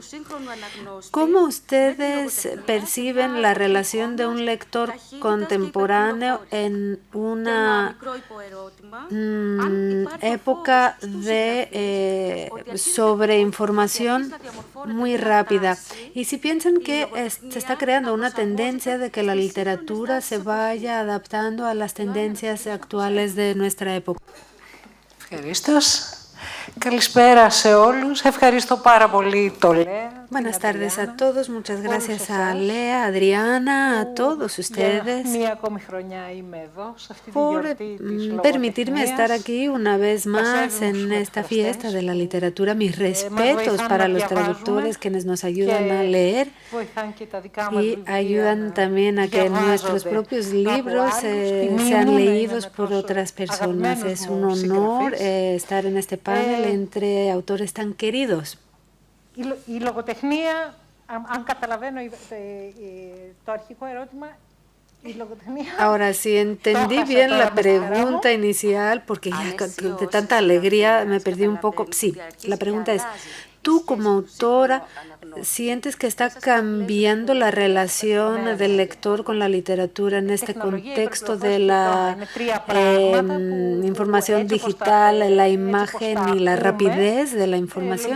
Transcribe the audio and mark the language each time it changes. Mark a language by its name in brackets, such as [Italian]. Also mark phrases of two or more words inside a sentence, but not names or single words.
[Spanish] ¿Cómo ustedes perciben la relación de un lector contemporáneo en una época de sobreinformación muy rápida? Y si piensan que se está creando una tendencia de que la literatura se vaya adaptando a las tendencias actuales de nuestra época. [Greek] Καλησπέρα σε όλους. Ευχαριστώ πάρα πολύ το Λέα. [Spanish] Buenas tardes a todos. Muchas gracias a Lea, Adriana, a todos ustedes [Greek] Μία ακόμη χρονιά είμαι εδώ, σε αυτή τη [Spanish] por [Greek] γιορτή της [Spanish] permitirme estar aquí una vez más en esta fiesta de la literatura. Mis respetos para los traductores quienes nos ayudan a leer y ayudan también a que nuestros propios libros sean leídos por otras personas. Es un honor estar en este panel entre autores tan queridos. [Greek] Η λογοτεχνία, αν καταλαβαίνω το αρχικό ερώτημα, [Spanish] Ahora, si entendí bien la pregunta inicial, porque ya de tanta alegría me perdí un poco. Sí, la pregunta es, tú como autora, ¿sientes que está cambiando la relación del lector con la literatura en este contexto de la información digital, la imagen y la rapidez de la información?